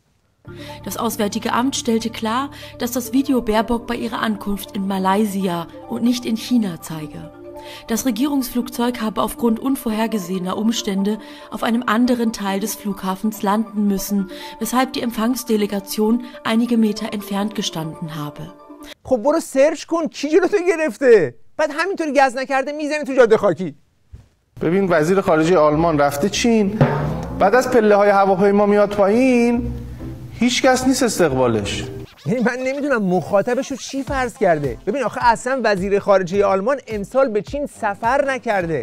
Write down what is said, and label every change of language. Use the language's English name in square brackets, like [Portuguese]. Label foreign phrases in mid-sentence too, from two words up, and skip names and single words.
[German] Das Auswärtige Amt stellte klar, dass das Video Baerbock bei ihrer Ankunft in Malaysia und nicht in China zeige. Das Regierungsflugzeug habe aufgrund unvorhergesehener Umstände auf einem anderen Teil des Flughafens landen müssen, weshalb die Empfangsdelegation einige Meter entfernt gestanden habe. [Persian] خب برو سرچ کن کی جلوتو گرفته، بعد همینطوری گز نکرده میزنی تو جاده خاکی. ببین وزیر خارجه آلمان رفته چین، بعد از پله‌های هواپیما میاد پایین، هیچ کس نیست استقبالش. یعنی من نمیدونم مخاطبش رو چی فرض کرده. ببین آخه اصلا وزیر خارجه آلمان امسال به چین سفر نکرده.